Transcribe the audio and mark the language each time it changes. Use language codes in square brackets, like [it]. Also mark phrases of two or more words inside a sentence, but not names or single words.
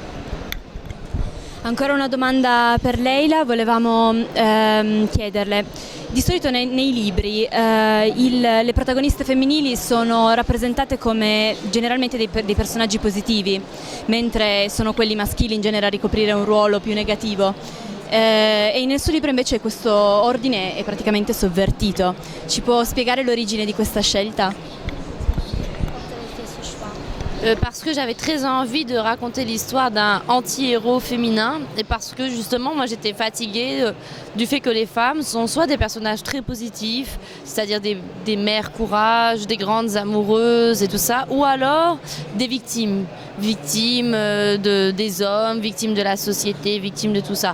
[it] Ancora una domanda per Leila, volevamo chiederle, di solito nei libri le protagoniste femminili sono rappresentate come generalmente dei personaggi positivi, mentre sono quelli maschili in genere a ricoprire un ruolo più negativo. E nel suo libro invece questo ordine è praticamente sovvertito. Ci può spiegare l'origine di questa scelta? [fr] Parce que j'avais très envie de raconter l'histoire d'un anti-héros féminin et parce que justement moi j'étais fatiguée du fait que les femmes sont soit des personnages très positifs, c'est-à-dire des mères courage, des grandes amoureuses et tout ça, ou alors des victimes des hommes, victimes de la société, victimes de tout ça.